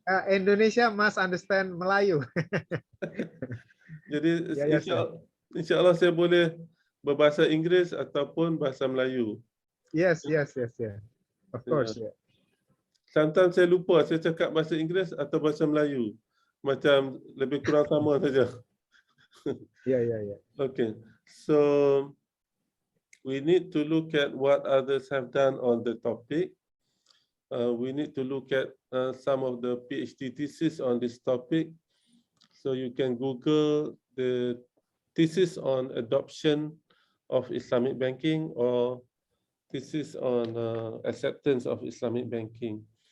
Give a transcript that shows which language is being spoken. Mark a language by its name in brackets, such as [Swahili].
[English] Indonesia must understand Melayu. [Malay] Jadi insya-Allah saya boleh berbahasa Inggeris ataupun bahasa Melayu. [English] Yes. Of course. [Malay] Sometimes saya lupa saya cakap bahasa Inggeris atau bahasa Melayu. Macam lebih kurang sama saja. [English] Okay. So we need to look at what others have done on the topic. We need to look at some of the PhD thesis on this topic. So you can Google the thesis on adoption of Islamic banking or thesis on acceptance of Islamic banking.